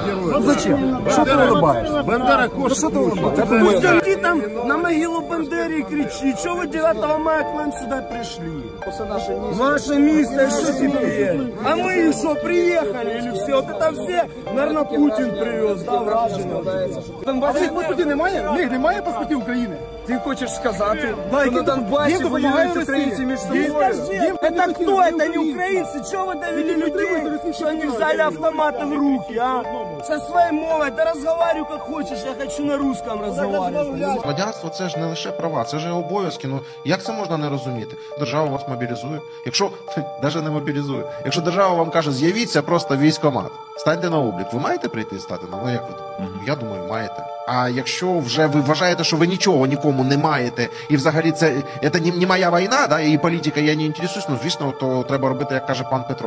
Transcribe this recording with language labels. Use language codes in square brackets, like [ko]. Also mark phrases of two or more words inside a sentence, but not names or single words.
[ru] Ну зачем? Что ты улыбаешься? Бандера кошка. Что ты улыбаешься? Пусть иди там на могилу Бандеры и кричи. Что вы 9 мая к нам сюда пришли? Ваша миссия, что теперь? А мы что, приехали или все? Вот это все, наверное, Путин привез, да, [uk] враження. Донбасі паспортів немає? В них немає паспортів України? [ru] Ты хочешь сказать, что на Донбассе воюют украинцы между собой? Это кто? Это не украинцы? Чего вы довели людей, что они взяли автоматы в руки, а? Со своей мовой, да разговаривай как хочешь, я хочу на русском разговаривать. [uk] Громадянство – це ж не лише права, це ж і обов'язки. Ну, як це можна не розуміти? Держава вас мобілізує. Якщо, навіть не мобілізує, якщо держава вам каже, з'явіться просто військкомат, станьте на облік, ви маєте прийти і стати? Ну, як ви думаєте? Я думаю, маєте. А якщо вже ви вважаєте, що ви нічого нікому не маєте, і взагалі це не моя війна, да, і політика, я не інтересуюсь, ну, звісно, то треба робити, як каже пан Петров.